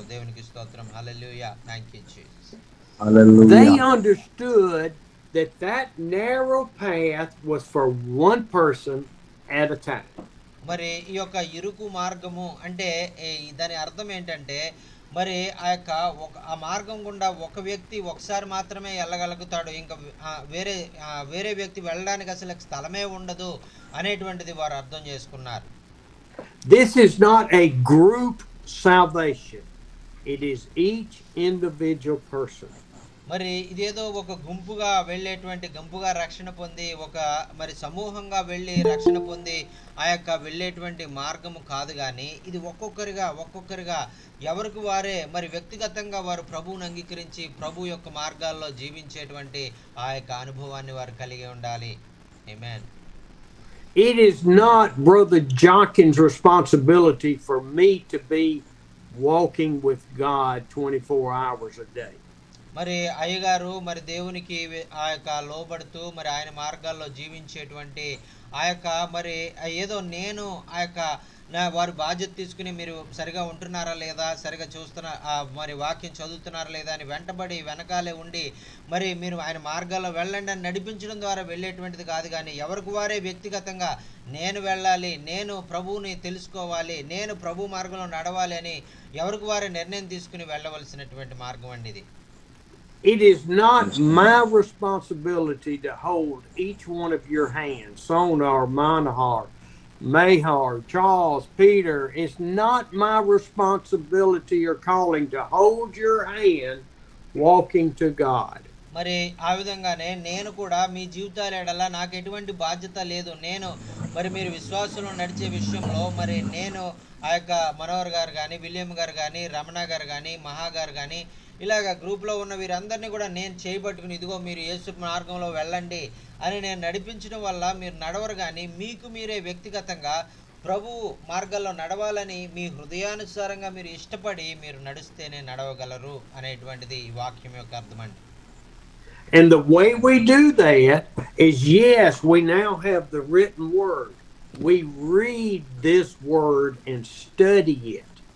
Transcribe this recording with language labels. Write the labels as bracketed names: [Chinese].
[Telugu] దేవునికి స్తోత్రం. హల్లెలూయా. [English] Thank you Jesus. They understood that narrow path was for one person at a time. [Telugu] మరి ఈ యొక్క ఇరుకు మార్గము అంటే దాని అర్థం ఏంటంటే మరి ఆ మార్గం గుండా ఒక వ్యక్తి ఒకసారి మాత్రమే వెళ్ళగలుగుతాడు. ఇంకా వేరే వ్యక్తి వెళ్ళడానికి అసలు స్థలమే ఉండదు అనేటువంటిది వారు అర్థం చేసుకున్నారు. [English] This is not a group salvation. It is each individual person. [Telugu] మరి ఇదేదో ఒక గుంపుగా వెళ్ళేటువంటి గుంపుగా రక్షణ పొంది మరి సమూహంగా వెళ్ళి రక్షణ పొంది వెళ్ళేటువంటి మార్గము కాదు కానీ ఇది ఒక్కొక్కరిగా ఎవరికి వారే మరి వ్యక్తిగతంగా వారు ప్రభువుని అంగీకరించి ప్రభు యొక్క మార్గాల్లో జీవించేటువంటి అనుభవాన్ని వారు కలిగి ఉండాలి. ఆమేన్. [English] It is not Brother Jonkin's responsibility for me to be walking with God 24 hours a day. [Telugu] మరి అయ్యగారు మరి దేవునికి లోబడుతూ మరి ఆయన మార్గాల్లో జీవించేటువంటి మరి ఏదో నేను వారి బాధ్యత తీసుకుని మీరు సరిగా ఉంటున్నారా లేదా, సరిగా మరి వాక్యం చదువుతున్నారా లేదా అని వెంటబడి వెనకాలే ఉండి మరి మీరు ఆయన మార్గాల్లో వెళ్ళండి అని నడిపించడం ద్వారా వెళ్ళేటువంటిది కాదు. కానీ ఎవరికి వారే వ్యక్తిగతంగా నేను వెళ్ళాలి, నేను ప్రభువుని తెలుసుకోవాలి, నేను ప్రభు మార్గంలో నడవాలి అని ఎవరికి వారే నిర్ణయం తీసుకుని వెళ్ళవలసినటువంటి మార్గం అండి ఇది. [English] It is not my responsibility to hold each one of your hands, Sonar, Manahar, Mahar, Charles, Peter. It's not my responsibility or calling to hold your hand walking to God. [Telugu] మరి ఆ విధంగానే నేను కూడా మీ జీవితాల ఎడల నాకు ఎటువంటి బాధ్యత లేదు. నేను మరి మీరు విశ్వాసంలో నడిచే విషయంలో మరి నేను మనోహర్ గారు కానీ, విలియం గారు కానీ, రమణ గారు కానీ, మహా గారు కానీ ఇలాగ గ్రూప్లో ఉన్న వీరందరినీ కూడా నేను చేయబట్టుకుని ఇదిగో మీరు యేసు మార్గంలో వెళ్ళండి అని నేను నడిపించడం వల్ల మీరు నడవరు. కానీ మీకు మీరే వ్యక్తిగతంగా ప్రభు మార్గాల్లో నడవాలని మీ హృదయానుసారంగా మీరు ఇష్టపడి మీరు నడిస్తేనే నడవగలరు అనేటువంటిది ఈ వాక్యం యొక్క అర్థం అండి. [English] And the way we do that is, yes, we now have the written word. We read this word and study it.